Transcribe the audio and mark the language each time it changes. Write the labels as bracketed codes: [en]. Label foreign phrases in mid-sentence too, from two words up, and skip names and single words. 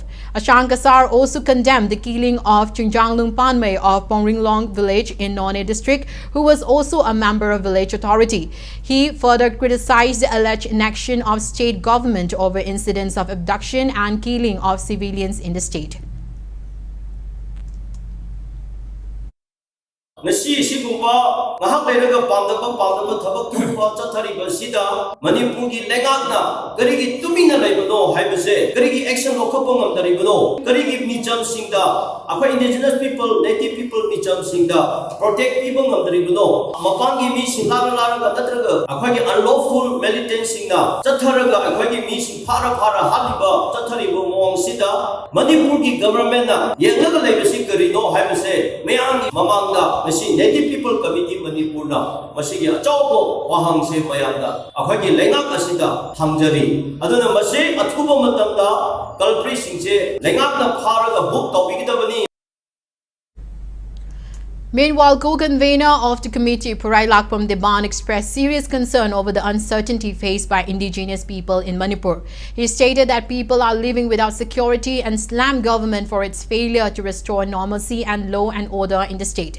[en] Ashankasar also condemned the killing of Chungjanglung Panmay of Ponringlong village in None district, who was also a member of village authority. He further criticized the alleged inaction of state government over incidents of abduction and killing of civilians in the state. [mni] Nasi sigumba ngahak leiraga pamdaba thabak thupa chathariba sida Manipur gi lengakna karigi tumina leibano haibase karigi action lokhapong amtaribano karigi micham singda akhoi [en] indigenous people native people [mni] micham singda protect ibang amtaribano mapangi mi singla laraga natraga akhoi gi [en] unlawful militant [mni] singna chatharaga akhoi gi mi sing phara haliba chathariba mong sida Manipur gi government na yenglaga leibasi karino haibase mayang mamangda Native People Committee Manipur na masigi achaubo wahang se mayamda akhoi lengak asida hamjari aduna masi athuba matamda culprit singse lengak na pharaga book tawbigidabani. [en] Meanwhile, co-convener of the committee, Purai Lakpam Deban, expressed serious concern over the uncertainty faced by indigenous people in Manipur. He stated that people are living without security and slammed government for its failure to restore normalcy and law and order in the state.